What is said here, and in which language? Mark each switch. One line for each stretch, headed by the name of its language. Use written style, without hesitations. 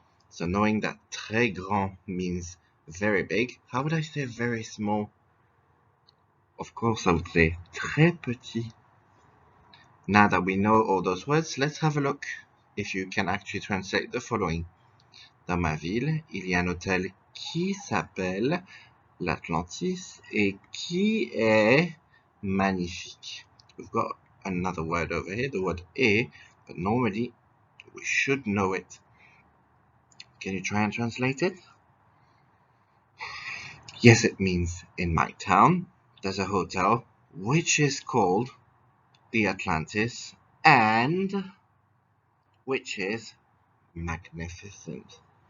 English: So knowing that
French: très grand
English: means very big, how would I say very small? Of course, I would say
French: très petit.
English: Now that we know all those words, let's have a look if you can actually translate the following.
French: Dans ma ville, il y a un hôtel qui s'appelle l'Atlantis et qui est magnifique.
English: We've got another word over here, the word est, but normally we should know it. Can you try and translate it? Yes, it means in my town there's a hotel which is called the Atlantis and which is magnificent.